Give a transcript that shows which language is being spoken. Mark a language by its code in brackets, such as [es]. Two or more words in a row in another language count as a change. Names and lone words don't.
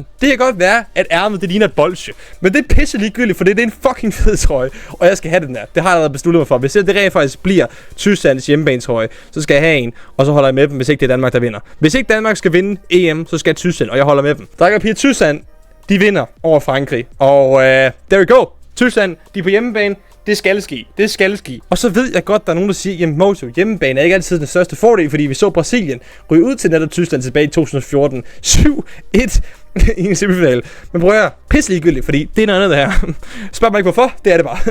[da] Det kan godt være, at ærmet det ligner et bolsje. Men det er pisse ligegyldigt, for det er en fucking fed trøje. Og jeg skal have den der. Det har jeg allerede besluttet mig for. Hvis det rent faktisk bliver Tysklands hjemmebanetrøje, så skal jeg have en. Og så holder jeg med dem, hvis ikke det er Danmark, der vinder. Hvis ikke Danmark skal vinde EM, så skal Tyskland, og jeg holder med dem. Drenge og piger, Tyskland, de vinder over Frankrig. [en] Og there we go. [da] Tyskland, de er på hjemmebane. Det skal ske. Det skal ske. Og så ved jeg godt, der er nogen, der siger, jamen Mojo, hjemmebane er ikke altid den største fordel, fordi vi så Brasilien ryge ud til netop Tyskland tilbage i 2014. 7-1 i en semifinal. Men prøv at høre, pisse ligegyldigt, fordi det er noget andet her. Spørg mig ikke hvorfor, det er det bare.